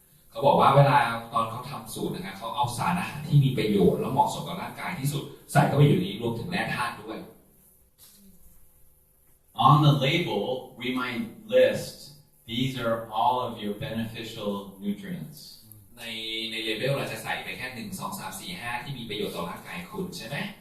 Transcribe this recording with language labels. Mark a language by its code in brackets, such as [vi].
[th] เขาบอกว่าเวลาตอนเขาทำสูตรนะครับเขาเอาสารอาหารที่มีประโยชน์และเหมาะสมกับร่างกายที่สุดใส่เข้าไปอยู่ในนี้รวมถึงแร่ธาตุด้วย [en] On the label, we might list these are all of your beneficial nutrients. [th] ในเลเวลเราจะใส่ไปแค่1 2 3 4 5ที่มีประโยชน์ต่อร่างกายคุณใช่ไหม